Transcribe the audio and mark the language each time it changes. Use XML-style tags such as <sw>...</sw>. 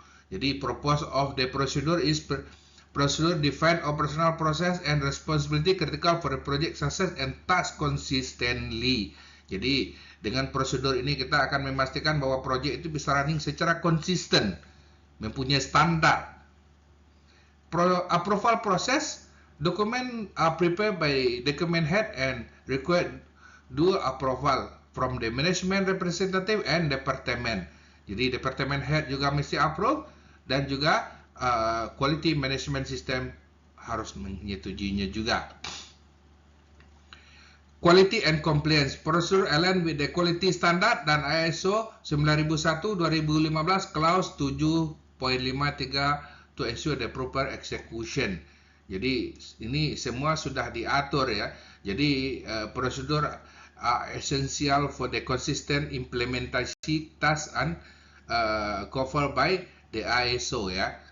<id>Jadi</id> <en>purpose of the procedure is procedure define operational process and responsibility critical for the project success and task consistently.</en> <id>Jadi dengan prosedur ini kita akan memastikan bahwa project itu bisa running secara konsisten, mempunyai standar.</id> <en>Approval process, document are prepared by document head and required due approval from the management representative and department.</en> <id>Jadi department head juga mesti approve dan juga quality management system harus menyetujuinya juga.</id> <en>Quality and compliance procedure align with the quality standard</en> <id>dan</id> <en>ISO 9001/2015 clause 7.53 to ensure the proper execution.</en> <id>Jadi ini semua sudah diatur ya. Jadi prosedur</id> <en>essential for the consistent implementation task and covered by the ISO</en> <id>ya.</id>